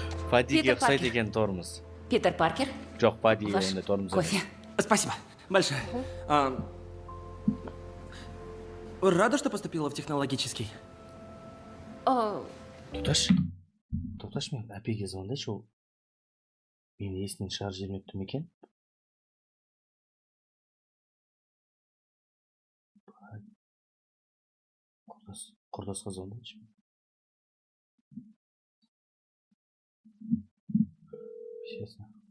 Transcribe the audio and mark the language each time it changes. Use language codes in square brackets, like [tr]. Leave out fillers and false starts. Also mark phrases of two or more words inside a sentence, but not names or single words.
[kk] Фадиге Питер ұқсайды Паркер. екен торымыз. Питер Паркер. Жоқ, Фадиге [ru] Ваш [kk] ондай торымыз. [ru] кофе. Спасибо. Большое. Рада, что поступила в технологический? О, [kk] Тоқташы, мен әпеге звондайшы, ол мені есінен шығарып жібермепті ме екен? Құрдасқа звондайшы. Честно.